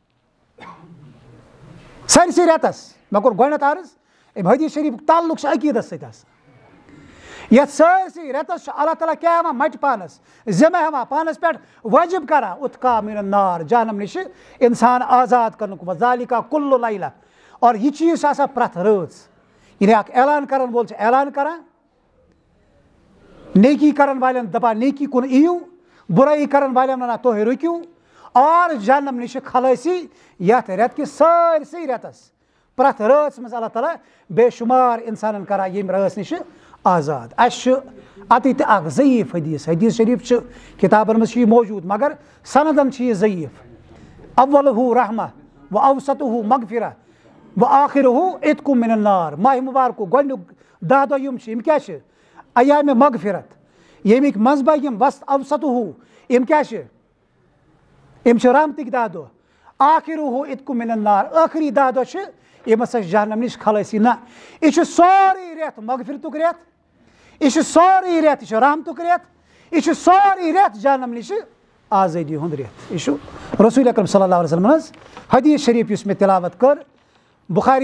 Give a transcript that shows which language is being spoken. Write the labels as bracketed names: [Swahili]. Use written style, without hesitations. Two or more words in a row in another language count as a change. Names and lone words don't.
[Kashmiri] سٲرسٕے رٮ۪تس مےٚ کوٚر گۄڈنٮ۪تھ عرض اَمہِ حدیٖث شریٖفُک تعلُق چھُ عقیٖدس سۭتۍ آسان یتھ سٲرسٕے رٮ۪تس چھُ [Arabic] اللہ تعالیٰ [Kashmiri] کیٛاہ ہٮ۪وان مٹہِ پانس ذِمہٕ ہٮ۪وان پانس پٮ۪ٹھ وٲجِب کران [Arabic] اُتقاء مِنَ النار [Kashmiri] جہنم نِش انسان آزاد کرنُک [Arabic] وذالِکَ کُلُّ لیلہ [Kashmiri] اور یہِ چیٖز چھُ آسان پرٛٮ۪تھ رٲژ یعنی اکھ اعلان کرن وول چھُ اعلان کران نیکی کرن والٮ۪ن دپان نیکی کُن یِیِو بُرٲیی کرن والٮ۪ن ونان تُہۍ رُکِو اور جہنم نِش خلٲصی یتھ رٮ۪تہٕ کِس سٲرسٕے رٮ۪تس پرٛٮ۪تھ رٲژ منٛز [Arabic] اللہ تعالیٰ [Kashmiri] بے شُمار انسانن کران ییٚمہِ رٲژ نِش آزاد اَسہِ چھُ اَتہِ تہِ اکھ ضعیٖف حدیٖث شریٖف چھُ کِتابن منٛز چھُ یہِ موجوٗد مگر سندن چھُ یہِ ضعیٖف [Arabic] اولہُ رحمہ و اوسطہُ مغفرہ و آخرہُ عتقُ مِنَ النار [Kashmiri] ماہِ مُبارکُک گۄڈنیُک 10 دۄہ یِم چھِ یِم کیٛاہ چھِ ایامِ مغفرت ییٚمِکۍ منٛزباگ یِم اوسطہُ یِم کیٛاہ چھِ یِم چھِ رحمتٕکۍ 10 دۄہ [Arabic] آخرہُ عتقُ مِنَ النار [Kashmiri] ٲخری 10 دۄہ چھِ یِم ہسا چھِ جہنم نِش خلٲصی نہ یہِ چھُ سورُے رٮ۪تھ مغفرتُک رٮ۪تھ یہِ چھُ سورُے رٮ۪تھ یہِ چھُ رحمتُک رٮ۪تھ یہِ چھُ سورُے رٮ۪تھ جہنم نِش آزٲدی ہُنٛد رٮ۪تھ یہِ چھُ رسول اکرم [Arabic] صلی اللہ علیہ وسلم [Kashmiri] ہٕنٛز حدیٖث شریٖف یُس مےٚ تِلاوت کٔر بخاری